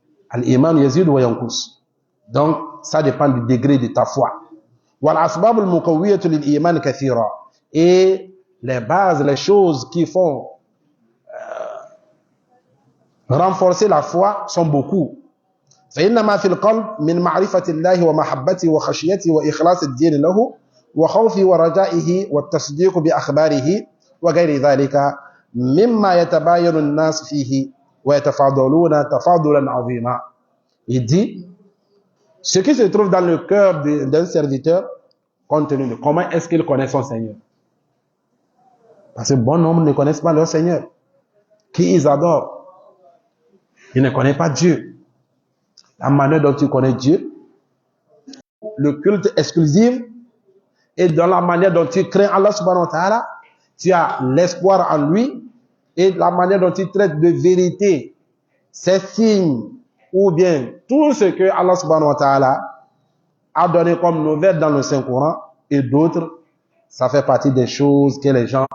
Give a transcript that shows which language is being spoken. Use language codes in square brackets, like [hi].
[ar] Al-iman yazid wa yanqus. [fr] Donc, ça dépend du degré de ta foi. [ar] Wal asbab al-muqawwiyatu lil-iman kathira. [fr] Et les bases, les choses qui font renforcer la foi sont beaucoup. [ar] فإنما في القلب من معرفة الله ومحبته وخشيته وإخلاص الدين له وخوفه ورجائه والتصديق بأخباره وغير ذلك مما يتباين الناس فيه ويتفاضلون تفاضلا عظيما. [fr] Il dit, ce qui se trouve dans le cœur d'un serviteur, compte tenu de comment est-ce qu'il connaît son Seigneur. Parce que bon nombre ne connaissent pas leur Seigneur. Qui ils adorent. Ils ne connaissent pas Dieu. La manière dont tu connais Dieu, le culte exclusif, et dans la manière dont tu crains Allah subhanahu wa ta'ala, tu as l'espoir en lui, et la manière dont tu traites de vérité, ces signes, ou bien tout ce que Allah subhanahu wa ta'ala a donné comme nouvelle dans le Saint-Coran, et d'autres, ça fait partie des choses que les gens...